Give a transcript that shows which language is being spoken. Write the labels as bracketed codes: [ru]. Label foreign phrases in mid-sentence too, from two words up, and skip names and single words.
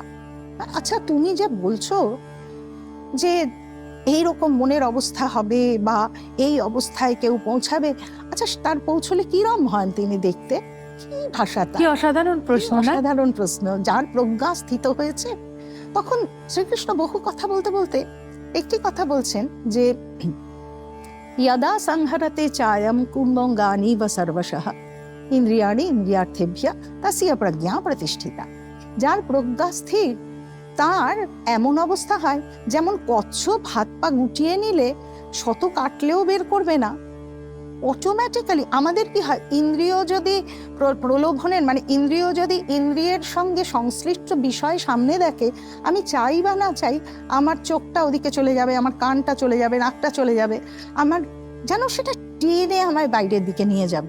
[bn] আচ্ছা, তুমি যে বলছো যে এইরকম মনের অবস্থা হবে বা এই অবস্থায় কেউ পৌঁছাবে, আচ্ছা তার পৌঁছলে কিরম হন তিনি দেখতে? কি ভাষা, কি অসাধারণ প্রশ্ন, অসাধারণ প্রশ্ন। যার প্রজ্ঞা স্থিত হয়েছে। তখন শ্রীকৃষ্ণ বহু কথা বলতে বলতে একটি কথা বলছেন যে [sa] यदा संहरते चायम कुंभंगानी व सर्वशः इंद्रियाणि इंद्रियार्थेभ्य तस्य प्रज्ञा प्रतिष्ठिता। [bn] যার প্রজ্ঞা স্থির তার এমন অবস্থা হয় যেমন কচ্ছপ হাত পা গুটিয়ে নিলে শত কাটলেও বের করবে না। অটোমেটিক্যালি আমাদের কি হয়, ইন্দ্রিয় যদি প্রলোভনের মানে ইন্দ্রিয় যদি ইন্দ্রিয়ের সঙ্গে সংশ্লিষ্ট বিষয় সামনে দেখে, আমি চাই বা না চাই আমার চোখটা ওদিকে চলে যাবে, আমার কানটা চলে যাবে, নাকটা চলে যাবে, আমার যেন সেটা টেনে আমায় বাইরের দিকে নিয়ে যাবে।